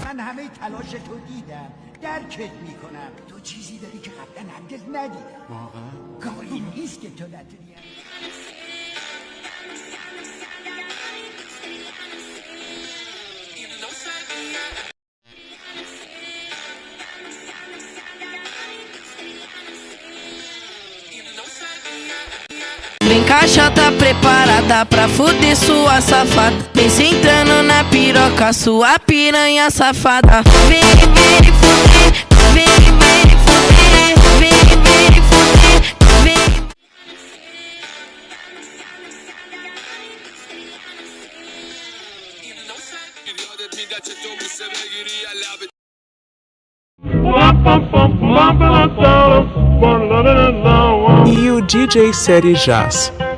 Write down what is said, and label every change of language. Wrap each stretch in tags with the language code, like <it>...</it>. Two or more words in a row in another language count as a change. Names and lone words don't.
<fa>همه تلاش تو دیدم درکت میکنم تو چیزی داری که قبلا هرگز ندیدم واقعا؟ کاری نیست که تو نتونی</fa> <pt>Vem cá, tá preparada pra fuder sua safada. Vem sentando na piroca, sua piranha safada. Vem, vem fuder, vem, vem fuder, vem, vem fuder, vem.</pt> <fa>یادت میده چه تو بوسه بگیری یا لبت</fa> <pt>E o DJ Série Jazz.</pt>